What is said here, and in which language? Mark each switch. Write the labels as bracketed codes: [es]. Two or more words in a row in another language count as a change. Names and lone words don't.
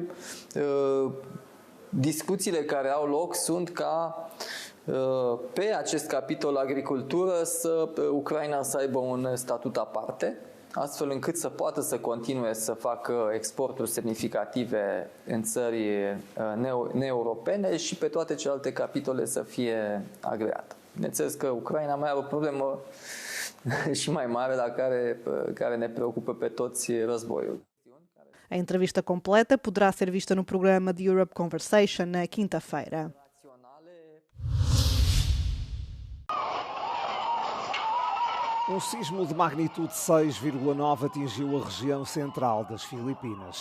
[ro] discuțiile care au loc sunt ca pe acest capitol agricultură Ucraina să aibă un statut aparte, astfel încât să poată să continue să facă exporturi semnificative în țări neeuropene și pe toate celelalte capitole să fie agreată. Bineînțeles că Ucraina mai are o problemă și mai mare, dar care ne preocupă pe toți, războiul. [pt] A entrevista completa poderá ser vista no programa de Europe Conversation na quinta-feira. Um sismo de magnitude 6,9 atingiu a região central das Filipinas.